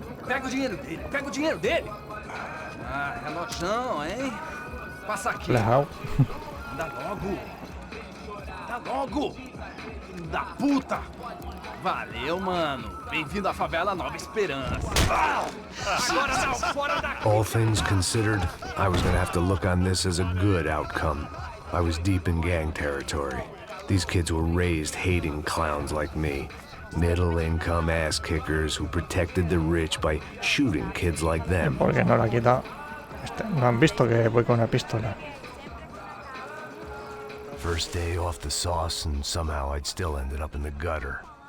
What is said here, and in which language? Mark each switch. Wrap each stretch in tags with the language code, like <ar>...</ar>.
<pt>Pega o dinheiro dele, pega o dinheiro dele! Ah, relojão, hein? Passa aqui! Legal. Dá logo! Dá logo! Filho da puta! Valeu, mano! Bem-vindo à favela Nova Esperança! Agora não, fora daqui!</pt> <en>All things considered, I was gonna have to look on this as a good outcome. I was deep in gang territory. These kids were raised hating clowns like me. Middle-income ass-kickers who protected the rich by shooting kids like them.</en> <es>¿Por qué no la ha quitado? No han visto que voy con una pistola.</es> <en>First day off the sauce, and somehow I'd still ended up in the gutter.</en>